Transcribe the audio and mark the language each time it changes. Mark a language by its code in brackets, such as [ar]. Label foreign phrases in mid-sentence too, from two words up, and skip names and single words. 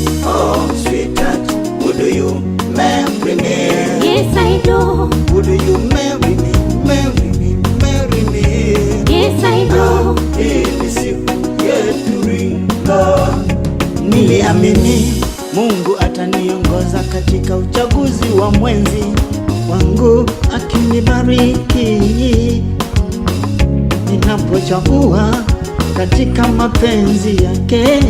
[en] Oh, sweetheart, would you marry me? Yes, I do. Would you marry me, marry me, marry me? Yes, I do. [sw] Ah, hii ni siku yetu ringa. Niliamini Mungu ataniongoza katika uchaguzi wa mwenzi wangu, akinibariki ninapochagua katika mapenzi yake.